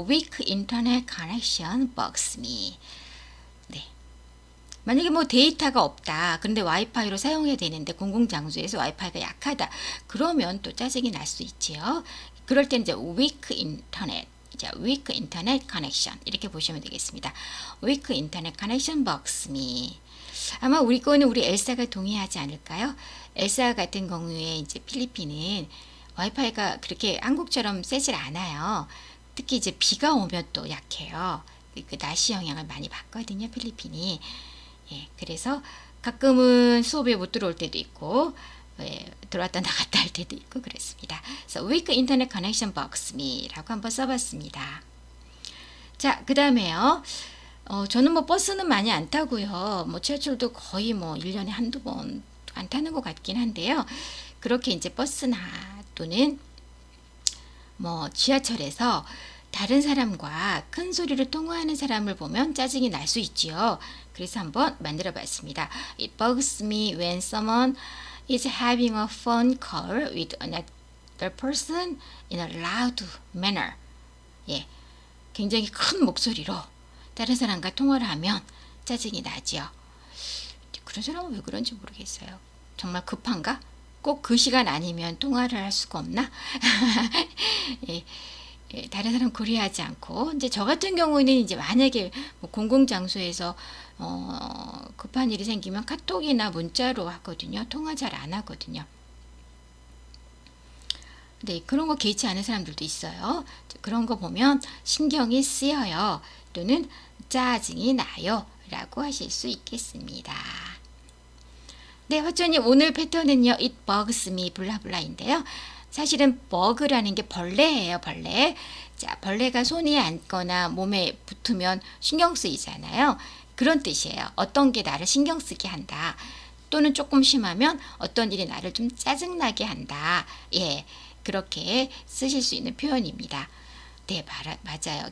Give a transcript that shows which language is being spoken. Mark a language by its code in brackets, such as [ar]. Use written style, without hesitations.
[en] Weak internet connection bugs me. 네. [ko] 만약에 뭐 데이터가 없다. 그런데 와이파이로 사용해야 되는데 공공장소에서 와이파이가 약하다. 그러면 또 짜증이 날 수 있지요. 그럴 땐 이제 weak internet. 자, [en] weak internet connection [ko] 이렇게 보시면 되겠습니다. [en] weak internet connection bugs me. [ko] 아마 우리 거는 우리 엘사가 동의하지 않을까요? 엘사 같은 경우에 이제 필리핀은 와이파이가 그렇게 한국처럼 세질 않아요. 특히 이제 비가 오면 또 약해요. 날씨 영향을 많이 받거든요, 필리핀이. 예, 그래서 가끔은 수업에 못 들어올 때도 있고 들어왔다 나갔다 할 때도 있고 그랬습니다. 그래서 [en] weak internet connection bugs me [ko] 라고 한번 써봤습니다. 자, 그 다음에요. 저는 뭐 버스는 많이 안 타고요. 뭐 지하철도 거의 뭐 1년에 한두 번 안 타는 것 같긴 한데요. 그렇게 이제 버스나 또는 뭐 지하철에서 다른 사람과 큰 소리로 통화하는 사람을 보면 짜증이 날 수 있지요. 그래서 한번 만들어 봤습니다. [en] It bugs me when someone is having a phone call with another person in a loud manner. [ko] 예, 굉장히 큰 목소리로 다른 사람과 통화를 하면 짜증이 나지요. 그런 사람은 왜 그런지 모르겠어요. 정말 급한가? 꼭 그 시간 아니면 통화를 할 수가 없나? 예, 다른 사람 고려하지 않고 이제 저 같은 경우는 이제 만약에 뭐 공공장소에서 급한 일이 생기면 카톡이나 문자로 하거든요. 통화 잘 안 하거든요. 네, 그런 거 개의치 않은 사람들도 있어요. 그런 거 보면 신경이 쓰여요. 또는 짜증이 나요. 라고 하실 수 있겠습니다. 네, 화초님 오늘 패턴은요. [en] It bugs me 블라블라인데요. [ko] 사실은 bug라는 게 벌레예요. 벌레. 자, 벌레가 손에 앉거나 몸에 붙으면 신경 쓰이잖아요. 그런 뜻이에요. 어떤 게 나를 신경 쓰게 한다. 또는 조금 심하면 어떤 일이 나를 좀 짜증나게 한다. 예, 그렇게 쓰실 수 있는 표현입니다. 네, 맞아요.